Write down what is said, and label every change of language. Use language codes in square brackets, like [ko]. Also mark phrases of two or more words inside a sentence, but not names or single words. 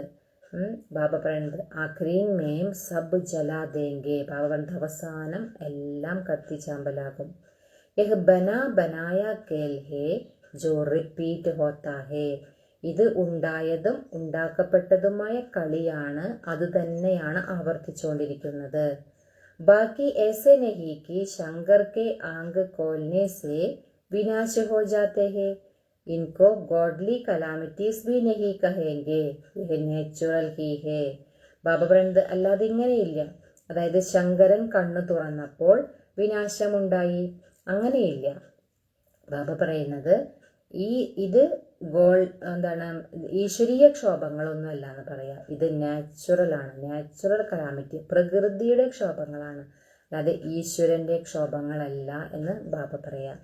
[ml] ബാബ പറയുന്നത് [hi] आख़िरीन में सब जला देंगे, [ml] ബാബ പറയുന്നത് അവസാനം എല്ലാം കത്തിച്ചാമ്പലാകും. [hi] यह बनाया खेल है जो रिपीट होता है, [ml] ഇത് ഉണ്ടായതും ഉണ്ടാക്കപ്പെട്ടതുമായ കളിയാണ്, അത് തന്നെയാണ് ആവർത്തിച്ചുകൊണ്ടിരിക്കുന്നത്. [hi] ബാക്കി ऐसे नहीं कि शंकर के आंग खोलने से विनाश हो जाते हैं, इनको [en] godly calamities [hi] भी नहीं कहेंगे, यह नेचुरल ही है. [ml] ബാബ പറയുന്നത് അല്ലാതെ ഇങ്ങനെയില്ല, അതായത് ശങ്കരൻ കണ്ണു തുറന്നപ്പോൾ വിനാശമുണ്ടായി, അങ്ങനെയില്ല. ബാബ പറയുന്നത് ഇത് എന്താണ് ഈശ്വരീയ ക്ഷോഭങ്ങളൊന്നും അല്ല എന്ന് പറയാം. ഇത് നാച്ചുറലാണ്, [en] natural calamity, [ml] പ്രകൃതിയുടെ ക്ഷോഭങ്ങളാണ്, അല്ലാതെ ഈശ്വരന്റെ ക്ഷോഭങ്ങളല്ല എന്ന് ബാബ പറയാം.